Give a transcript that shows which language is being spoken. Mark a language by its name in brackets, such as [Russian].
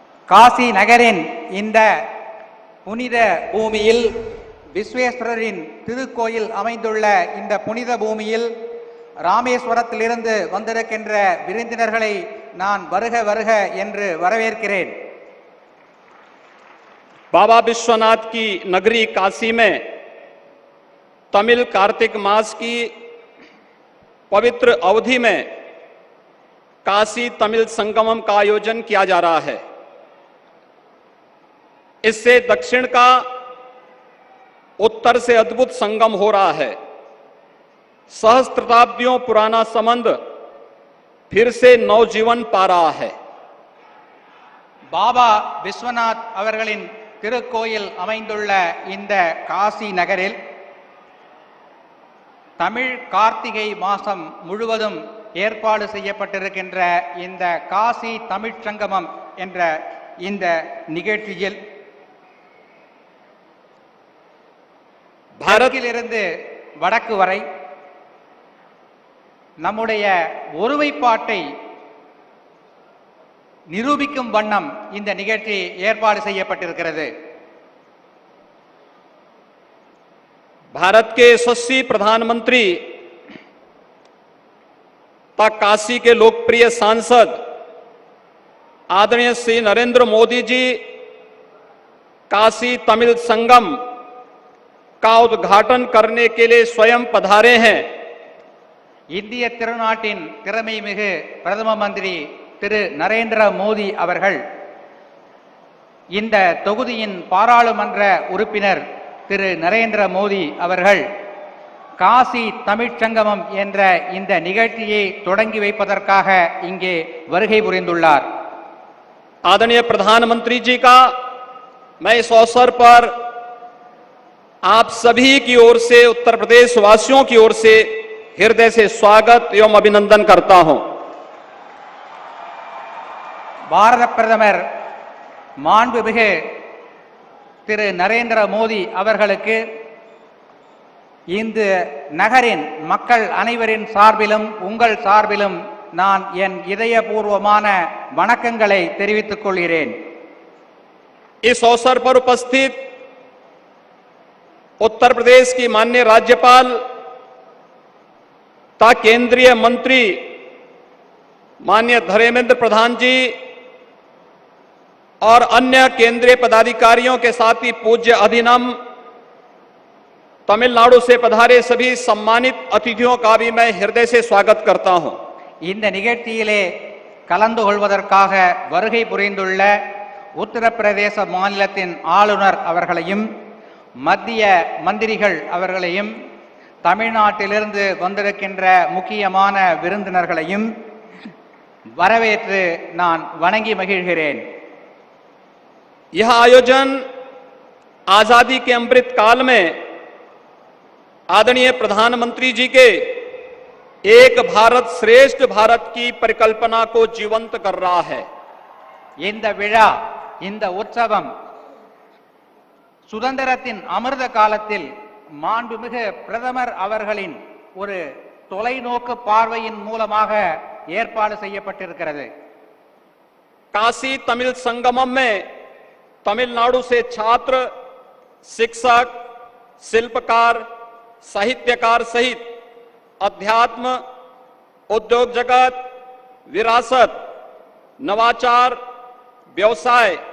[Tamil] காசி நகரின் இந்த புனித பூமியில், விஸ்வேஸ்வரரின் திருக்கோயில் அமைந்துள்ள இந்த புனித பூமியில் ராமேஸ்வரத்திலிருந்து வந்திருக்கின்ற விருந்தினர்களை நான் வருக வருக என்று வரவேற்கிறேன்। [Hindi] बाबा विश्वनाथ की नगरी काशी में तमिल कार्तिक मास की पवित्र अवधि में काशी तमिल संगमम का आयोजन किया जा रहा है। इससे दक्षिण का उत्तर से अद्भुत संगम हो रहा है। सहस्त्राब्दियों पुराना संबंध फिर से नवजीवन पा रहा है। [Tamil] பாபா விஸ்வநாத் அவர்களின் திருக்கோயில் அமைந்துள்ள இந்த காசி நகரில் தமிழ் கார்த்திகை மாதம் முழுவதும் ஏற்பாடு செய்யப்பட்டிருக்கின்ற இந்த காசி தமிழ் சங்கமம் என்ற இந்த நிகழ்ச்சியில் பாரதிலிருந்து வடக்கு வரை நம்முடைய ஒருமைப்பாட்டை நிரூபிக்கும் வண்ணம் இந்த நிகழ்ச்சி ஏற்பாடு செய்யப்பட்டிருக்கிறது। [Hindi] भारत के यशस्वी प्रधानमंत्री तथा काशी के लोकप्रिय सांसद आदरणीय श्री नरेंद्र मोदी जी काशी तमिल संगम का उद्घाटन करने के लिए स्वयं पधारे हैं। [Tamil] இந்திய திருநாட்டின் திறமை மிகு பிரதம மந்திரி திரு நரேந்திர மோடி அவர்கள், இந்த தொகுதியின் பாராளுமன்ற உறுப்பினர் திரு நரேந்திர மோடி அவர்கள் காசி தமிழ்ச் சங்கமம் என்ற இந்த நிகழ்ச்சியை தொடங்கி வைப்பதற்காக இங்கே வருகை புரிந்துள்ளார். [Hindi] आदरणीय प्रधानमंत्री जी का मैं इस अवसर पर आप सभी की ओर से, उत्तर प्रदेश वासियों की ओर से हृदय से स्वागत एवं अभिनंदन करता हूं. [Tamil] பாரத பிரதமர் மாண்புமிகு திரு நரேந்திர மோடி அவர்களுக்கு இந்த நகரின் மக்கள் அனைவரின் சார்பிலும் உங்கள் சார்பிலும் நான் என் இதயபூர்வமான வணக்கங்களை தெரிவித்துக் கொள்கிறேன். [Hindi] इस अवसर पर उपस्थित उत्तर प्रदेश की माननीय राज्यपाल तथा केंद्रीय मंत्री माननीय धर्मेंद्र प्रधान जी और अन्य केंद्रीय पदाधिकारियों के साथ ही पूज्य अधिनम तमिलनाडु से पधारे सभी सम्मानित अतिथियों का भी मैं हृदय से स्वागत करता हूं. [Tamil] இந்த நிகழ்ச்சியிலே கலந்து கொள்வதற்காக வருகை புரிந்துள்ள உத்தரப்பிரதேச மாநிலத்தின் ஆளுநர் அவர்களையும் மத்திய மந்திரிகள் அவர்களையும் தமிழ்நாட்டிலிருந்து வந்திருக்கின்ற முக்கியமான விருந்தினர்களையும் வரவேற்று நான் வணங்கி மகிழ்கிறேன். [Hindi] यह आयोजन आजादी के अमृत काल में आदरणीय प्रधानमंत्री जी के एक भारत श्रेष्ठ भारत की परिकल्पना को जीवंत कर रहा है. [Tamil] இந்த விழா, இந்த உற்சவம் சுதந்திரத்தின் அமிர்த காலத்தில் மாண்புமிகு பிரதமர் அவர்களின் ஒரு தொலைநோக்கு பார்வையின் மூலமாக ஏற்பாடு செய்யப்பட்டிருக்கிறது. [Hindi] काशी तमिल संगमम में तमिलनाडु से छात्र, शिक्षक, शिल्पकार, साहित्यकार सहित अध्यात्म, उद्योग जगत, विरासत, नवाचार, व्यवसाय,